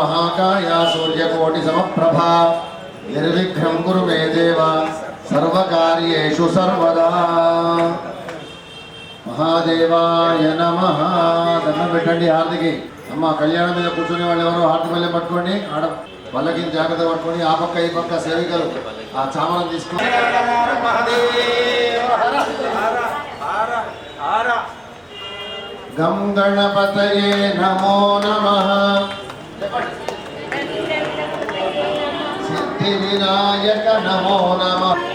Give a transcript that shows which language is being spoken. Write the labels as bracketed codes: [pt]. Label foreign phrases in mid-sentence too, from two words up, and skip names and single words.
[sa] महाकाया सूर्यकोटिसमप्रभा निर्विघ्नं कुरु मे देव सर्वकार्येषु सर्वदा महादेवाय नमः [te] దండం పెట్టండి హారతికి అమ్మ కళ్యాణం మీద కూర్చునే వాళ్ళు ఎవరో హారతి మళ్ళీ పట్టుకోండి ఆడ వాళ్ళకి జాగ్రత్త పట్టుకొని ఆ పక్క ఈ పక్క సేవికలు ఆ చామరం తీసుకొని [sa] గం గణపతయే నమో నమః సిద్ధి వినాయక నమో నమః